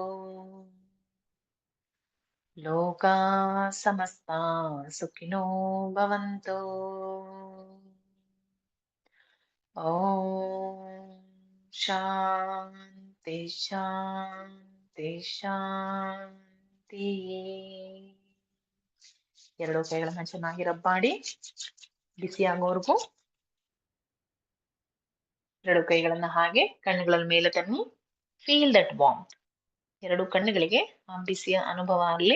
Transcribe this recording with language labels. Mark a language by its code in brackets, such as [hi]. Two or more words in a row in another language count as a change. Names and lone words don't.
[sa] ಲೋಕಾ ಸಮಸ್ತಾ ಸುಖಿನೋ ಭವಂತು. ಓಂ ಶಾಂತಿ ಶಾಂತಿ ಶಾಂತಿ. [kn] ಎರಡು ಕೈಗಳನ್ನ ಚೆನ್ನಾಗಿ ರಬ್ ಮಾಡಿ ಬಿಸಿಯಾಗೋವರೆಗೂ ಎರಡು ಕೈಗಳನ್ನ ಹಾಗೆ ಕಣ್ಣುಗಳ ಮೇಲೆ ತನ್ನಿ. [en] feel that warmth. [kn] ಎರಡು ಕಣ್ಣುಗಳಿಗೆ ಆ ಬಿಸಿಯ ಅನುಭವ ಆಗಲಿ.